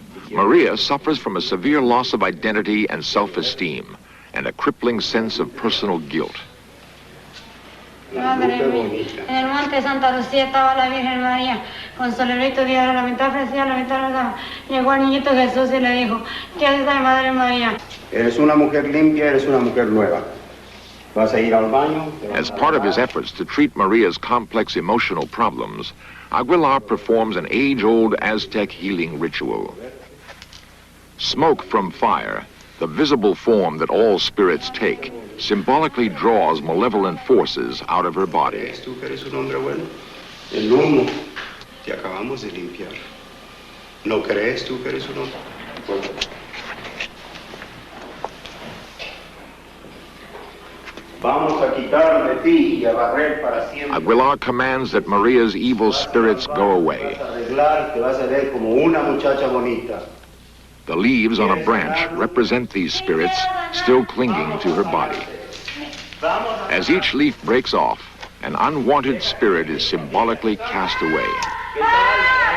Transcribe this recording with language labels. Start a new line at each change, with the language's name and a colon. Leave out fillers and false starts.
English: Maria suffers from a severe loss of identity and self-esteem, and a crippling sense of personal guilt.
Spanish: Madre mía, en el monte Santa Lucía estaba la Virgen María con su librito diario, la mitad ofrecía, la mitad no daba. Llegó el niñito Jesús y le dijo, ¿qué haces ahí, Madre María? Eres una mujer limpia, eres una mujer nueva. Vas a ir al baño.
English: As part of his efforts to treat Maria's complex emotional problems, Aguilar performs an age-old Aztec healing ritual. Smoke from fire, the visible form that all spirits take, symbolically draws malevolent forces out of her body.
Spanish: ¿Crees tú que eres un hombre bueno? El humo te acabamos de limpiar. ¿No crees tú que eres un hombre bueno? Vamos a quitar de ti y a barrer para siempre.
English: Aguilar commands that Maria's evil spirits go away.
Spanish: Vas a arreglar, te vas a ver como una muchacha bonita.
English: The leaves on a branch represent these spirits still clinging to her body. As each leaf breaks off, an unwanted spirit is symbolically cast away.